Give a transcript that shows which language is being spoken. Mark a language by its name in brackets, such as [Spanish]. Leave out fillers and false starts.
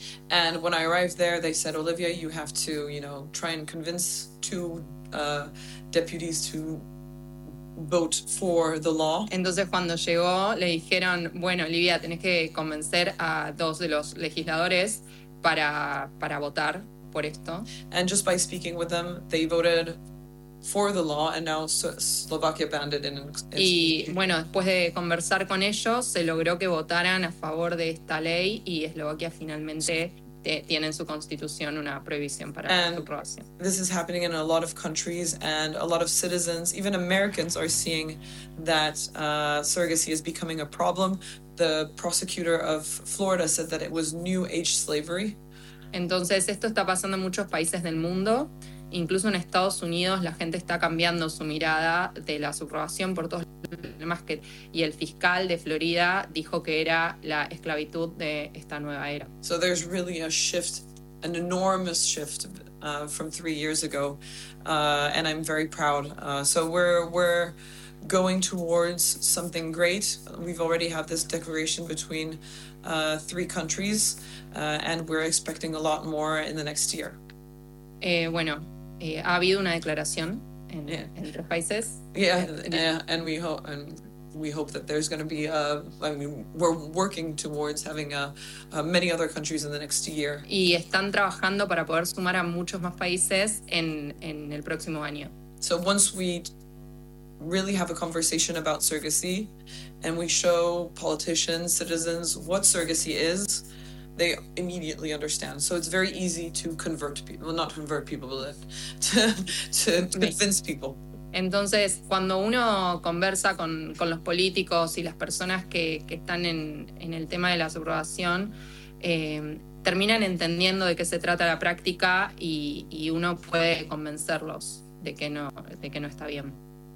[English] And when I arrived there, they said, Olivia, you have to, you know, try and convince two deputies to vote for the law. [Spanish] Entonces cuando llegó le dijeron, bueno, Olivia, tenés que convencer a dos de los legisladores para votar por esto. [English] And just by speaking with them, they voted for the law, and now Slovakia banned it. [Spanish] Y bueno, después de conversar con ellos, se logró que votaran a favor de esta ley, y Eslovaquia finalmente tiene en su constitución una prohibición para [English] and [Spanish] la subrogación. [English] This is happening in a lot of countries, and a lot of citizens, even Americans, are seeing that surrogacy is becoming a problem. The prosecutor of Florida said that it was new age slavery. [Spanish] Entonces esto está pasando en muchos países del mundo, incluso en Estados Unidos la gente está cambiando su mirada de la subrogación por todos los problemas que, y el fiscal de Florida dijo que era la esclavitud de esta nueva era. [English] So there's really a shift, an enormous shift from 3 years ago, and I'm very proud. So we're going towards something great. We've already had this declaration between three countries, and we're expecting a lot more in the next year. [Spanish] Ha habido una declaración entre países. [English] And we hope. We hope that there's going to be we're working towards having many other countries in the next year. [Spanish] Y están trabajando para poder sumar a muchos más países en el próximo año. [English] So once we really have a conversation about surrogacy and we show politicians, citizens what surrogacy is, they immediately understand. So it's very easy to convert people, well, not convert people, but to convince people. [Spanish] Entonces, cuando uno conversa con los políticos y las personas que están en el tema de la subrogación, terminan entendiendo de qué se trata la práctica y uno puede convencerlos de que no está bien.